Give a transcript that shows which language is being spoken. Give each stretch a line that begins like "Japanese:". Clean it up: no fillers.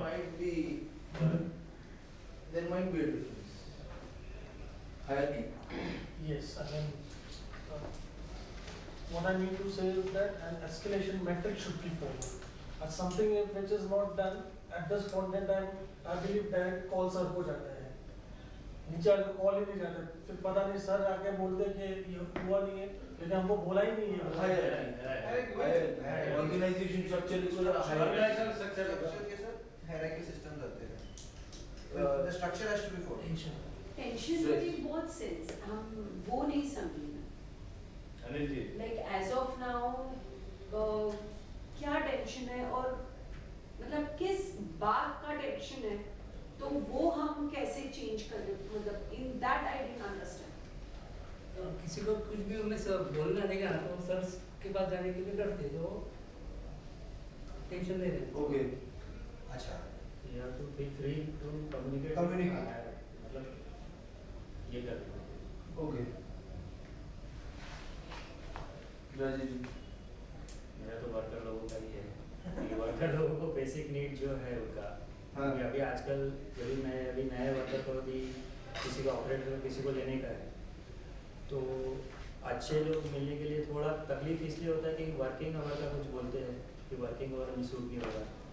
English: might be a difference hierarchy Yes, I mean, what I mean to say is that an escalation metric should be followed. And something which is not done at this point in time, I believe direct call sir
Hindi: को जाता है. नीचे आके call ही नहीं जाता, फिर पता नहीं सर आके बोलते कि ये हुआ नहीं है, लेकिन हमको बोला ही नहीं है.
English: hierarchy organization structure is Organizational structure.
Hindi: Structure के साथ hierarchy systems आते हैं.
English: The structure has to be followed.
Hindi: Tension making बहुत सेंस हम वो नहीं समझे ना. Anil ji,
English: like as of now
Hindi: क्या टेंशन है और मतलब किस बात का टेंशन है, तो वो हम कैसे चेंज कर दें, मतलब
English: In that I didn't understand.
Hindi: किसी को कुछ भी उन्हें सब बोलना नहीं आना तो सर के पास जाने के लिए डरते तो टेंशन नहीं रहती.
English: okay
Hindi: अच्छा.
English: You have to be free to communicate. Communicate.
Hindi: मतलब ये कर.
English: okay Rajiv ji
Hindi: मेरा तो वर्कर लोगों का ही है कि वर्कर लोगों को बेसिक नीड जो है उनका. हाँ. क्योंकि अभी आजकल यदि मैं अभी नए वर्कर को भी किसी को ऑपरेटर किसी को लेने का है तो अच्छे लोग मिलने के लिए थोड़ा तकलीफ इसलिए होता है कि वर्किंग आवर का कुछ बोलते हैं कि वर्किंग आवर में सूट नहीं होगा.